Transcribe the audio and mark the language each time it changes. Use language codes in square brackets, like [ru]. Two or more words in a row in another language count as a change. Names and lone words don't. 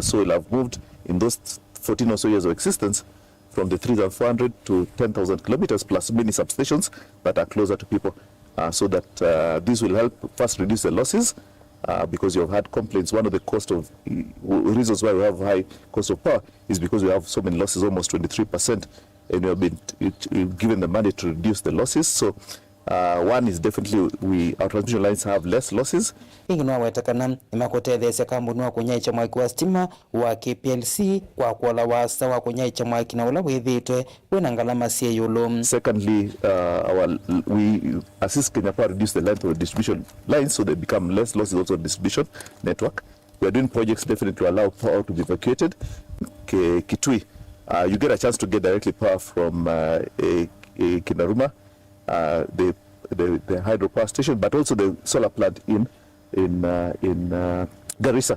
[en] So we'll have moved in those 14 or so years of existence from the 3,400 to 10,000 kilometers, plus many substations that are closer to people, so that this will help first reduce the losses. Because you have had complaints. One of the reasons why we have high cost of power is because we have so many losses, almost 23%, and we have been given the money to reduce the losses. So one is definitely our transmission lines have less losses. [kam] Ingino wawetakana imakotethesya kambuni wa kunyaicha mwaki wa stima wa KPLC kwa kuola wasa wa kunyaicha mwaki na ula withitwe wina ngalama siye yulu. [en] Secondly, we assist Kenya Power reduce the length of the distribution lines so they become less losses also in distribution network. We are doing projects definitely to allow power to be evacuated. Kitui, you get a chance to get directly power from Kinaruma, the hydropower station, but also the solar plant in Garissa.